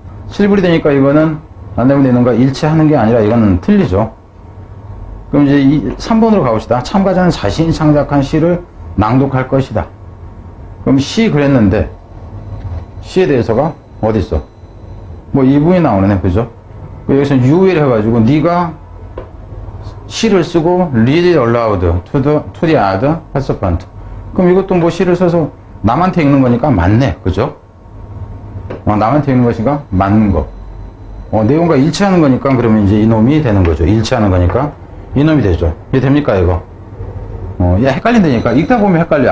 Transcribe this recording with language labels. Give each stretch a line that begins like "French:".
Korean: 7불이 되니까 이거는 안내문 내용과 일치하는 게 아니라 이거는 틀리죠. 그럼 이제 3번으로 가봅시다. 참가자는 자신이 창작한 시를 낭독할 것이다. 그럼 시 그랬는데 시에 대해서가 어디 있어? 뭐 이분이 나오네. 그죠? 여기서
English: you will
Korean: 해가지고 네가 시를 쓰고
English: read it aloud to the other participant.
Korean: 그럼 이것도 뭐 시를 써서 남한테 읽는 거니까 맞네. 그죠? 남한테 읽는 것이니까 맞는 거. 내용과 일치하는 거니까 그러면 이제 이놈이 되는 거죠. 일치하는 거니까 이놈이 되죠. 이해 됩니까 이거? 야 헷갈린다니까. 읽다 보면 헷갈려.